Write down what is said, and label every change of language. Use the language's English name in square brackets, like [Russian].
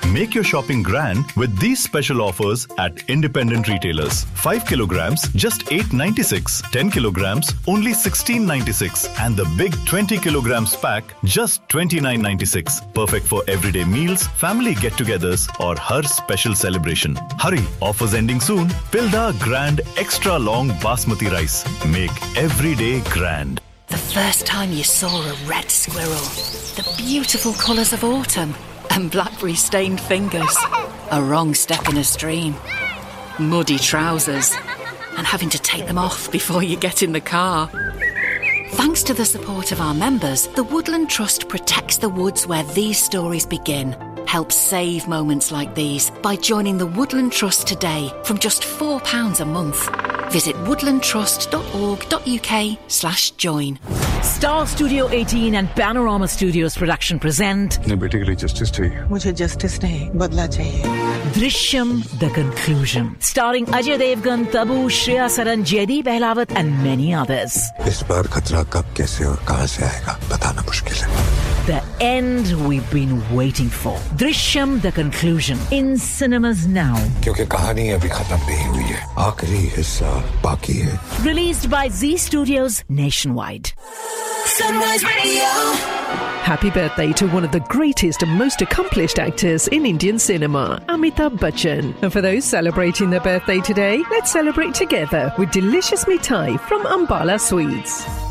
[English] make your shopping grand with these special offers eight independent retailers 5 kilograms just 8.96 10 kilograms only 16.96 and the big 20 kilograms pack just 29.96 perfect for everyday meals family get togethers [Hindi] और हर [English] Special celebration hurry offers ending soon Tilda grand extra long basmati rice make everyday grand. The first time you saw a red squirrel, the beautiful colours of autumn and blackberry-stained fingers, a wrong step in a stream, muddy trousers and having to take them off before you get in the car. Thanks to the support of our members, the Woodland Trust protects the woods where these stories begin. Help save moments like these by joining the Woodland Trust today from just £4 a month. Visit woodlandtrust.org.uk/join. Star Studio 18 and Panorama Studios production present. No, particularly justice to you. [Hindi] मुझे justice नहीं बदला चाहिए. [English] Drishyam The Conclusion. Starring Ajay Devgan, Tabu, Shreya Saran, Jaideep Ahlawat, and many others. [Hindi] इस बार खतरा कब कैसे और कहां से आएगा बताना मुश्किल है. [English] The end we've been waiting for. Drishyam The Conclusion. In cinemas now. [Hindi] क्योंकि कहानी अभी खत्म नहीं हुई है. आखिरी हिस्सा बाकी है. [English] Released by Zee Studios nationwide. Happy birthday to one of the greatest and most accomplished actors in Indian cinema, Amitabh Bachchan. And for those celebrating their birthday today, let's celebrate together with delicious mithai from Ambala Sweets.